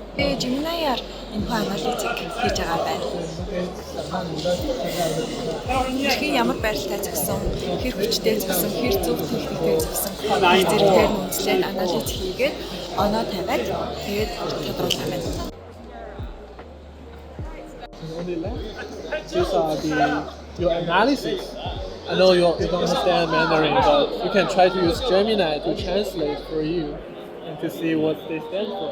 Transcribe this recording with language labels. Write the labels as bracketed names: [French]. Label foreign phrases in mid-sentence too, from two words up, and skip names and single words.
[Mongolian] Тэгээ Gemini-аар энэхүү анализыг хийж байгаа байна. Хэрхэн ямар байралтай зогсон, хэр хүчтэй зогсон, хэр зөв техниктэй зогсон зэрэгтэй үнэлээд анализ хийгээд оноо тавиад тэгээд тодруулах юм байна. [English] Only left. These are your analysis. I know you don't understand Mandarin, but you can try to use Gemini to translate for you and to see what they stand for.